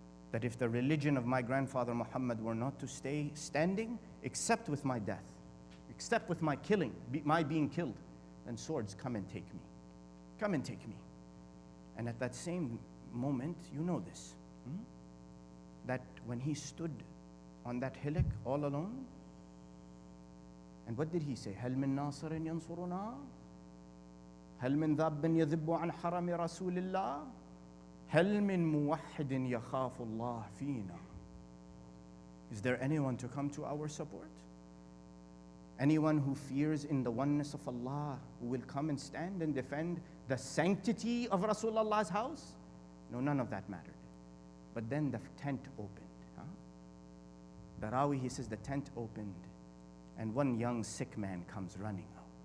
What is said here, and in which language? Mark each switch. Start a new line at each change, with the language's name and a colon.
English: That if the religion of my grandfather Muhammad were not to stay standing, except with my death, except with my killing, my being killed, then swords, come and take me. Come and take me. And at that same moment, you know this, that when he stood on that hillock all alone, and what did he say?
Arabic: هل من ناصر ينصرنا؟ هل من ذاب يذب عن حرم رسول الله؟ هل من موحد يخاف الله فينا?
English: Is there anyone to come to our support? Anyone who fears in the oneness of Allah, who will come and stand and defend the sanctity of Rasulullah's house? No, none of that mattered. But then the tent opened. The Rawi, he says, the tent opened, and one young sick man comes running out.